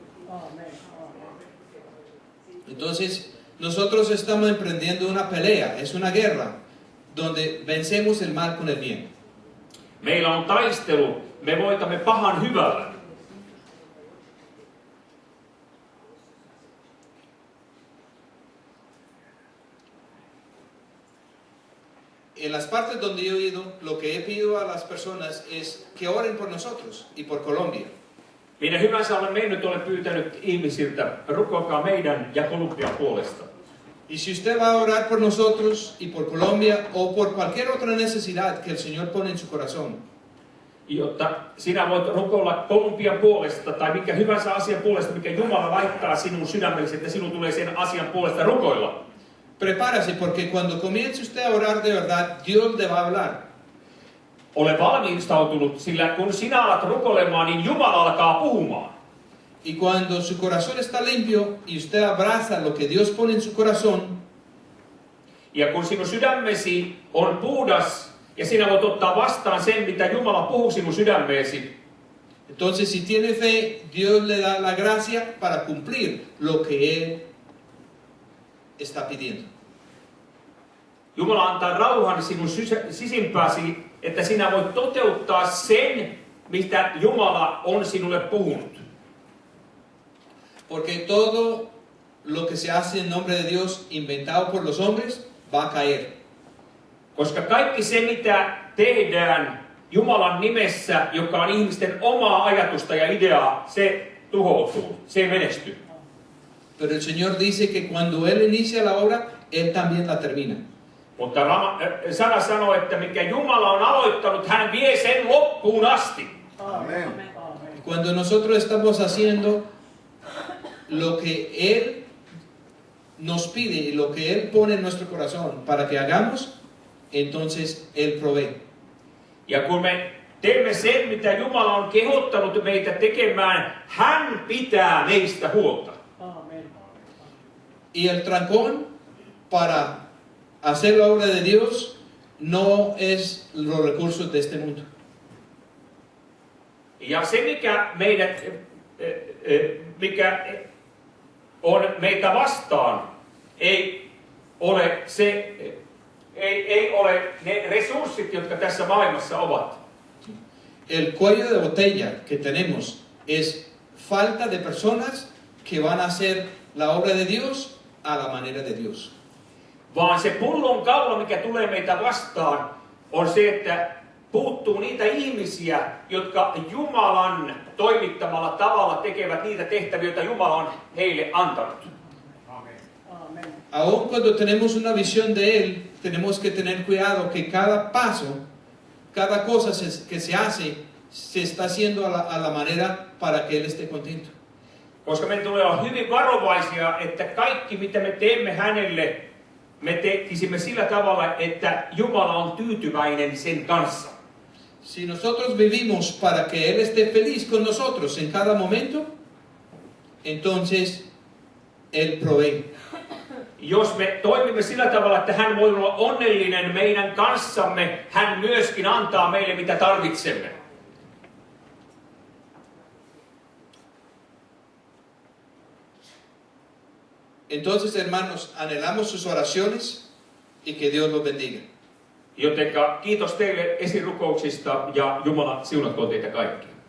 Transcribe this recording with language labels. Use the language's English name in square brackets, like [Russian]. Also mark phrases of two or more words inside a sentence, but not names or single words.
[Spanish] Entonces nosotros estamos emprendiendo una pelea, es una guerra, donde vencemos el mal con el bien. [Finnish] Meillä on taistelu, me voitamme pahan hyvällä. [Spanish] En las partes donde yo he ido, lo que he pedido a las personas es que oren por nosotros y por Colombia. [Finnish] Minä hyvänsä olen mennyt, olen pyytänyt ihmisiltä, rukoilkaa meidän ja Kolumbian puolesta. [Spanish] Y si usted va a orar por nosotros y por Colombia o por cualquier otra necesidad que el Señor pone en su corazón, [Finnish] Jotta sinä voit rukoilla Kolumbian puolesta tai mikä hyvänsä asian puolesta, mikä Jumala laittaa sinun sydämellesi, että sinun tulee sen asian puolesta rukoilla. [Spanish] prepárase porque cuando comience usted a orar de verdad, Dios le va a hablar. [Finnish] Ole valmistautunut, sillä kun sinä alat rukoilemaan, niin Jumala alkaa puhumaan. [Spanish] Y cuando su corazón está limpio y usted abraza lo que Dios pone en su corazón, [Finnish] Ja kun sinun sydämesi on puhdas ja sinä voit ottaa vastaan sen, mitä Jumala puhuu sinun sydämeesi, [Spanish] entonces si tiene fe, Dios le da la gracia para cumplir lo que Él está pidiendo. [Finnish] Jumala antaa rauhan sinun sisimpääsi, että sinä voit toteuttaa sen, mitä Jumala on sinulle puhunut. [Spanish] Porque todo lo que se hace en nombre de Dios, inventado por los hombres, va a caer. [Finnish] Koska kaikki se, mitä tehdään Jumalan nimessä, joka on ihmisten omaa ajatusta ja ideaa, se tuhoutuu, se ei menesty. [Spanish] Pero el Señor dice que cuando Él inicia la obra, Él también la termina. [Finnish] Mutta sana sanoo, että mikä Jumala on aloittanut, hän vie sen loppuun asti. [Spanish] Amén. Y cuando nosotros estamos haciendo lo que Él nos pide y lo que Él pone en nuestro corazón para que hagamos, entonces Él provee. [Finnish] Ja kun me teemme sen, mitä Jumala on kehottanut meitä tekemään, hän pitää meistä huolta. [Spanish] Y el trancón para hacer la obra de Dios no es los recursos de este mundo. [Finnish] Ja se, mikä on meitä vastaan, ei ole ne resurssit, jotka tässä maailmassa ovat. [Spanish] El cuello de botella que tenemos es falta de personas que van a hacer la obra de Dios a la manera de Dios. [Finnish] Vaan se pullonkaula, mikä tulee meitä vastaan, on se, että puuttuu niitä ihmisiä, jotka Jumalan toimittamalla tavalla tekevät niitä tehtäviä, joita Jumala on heille antanut. [Spanish] Aun cuando tenemos una visión de Él, tenemos que tener cuidado que cada paso, cada cosa que se hace, se está haciendo a la manera para que Él esté contento. [Finnish] Koska meidän tulee olla hyvin varovaisia, että kaikki mitä me teemme hänelle, me tekisimme sillä tavalla, että Jumala on tyytyväinen sen kanssa. [Spanish] Si nosotros vivimos para que Él esté feliz con nosotros en cada momento, entonces Él provee. [Finnish] Jos me toimimme sillä tavalla, että hän voi olla onnellinen meidän kanssamme, hän myöskin antaa meille mitä tarvitsemme. [Spanish] Entonces, hermanos, anhelamos sus oraciones y que Dios los bendiga. [Finnish] Jotenka kiitos teille esirukouksista ja Jumala siunatkoon teitä kaikkia.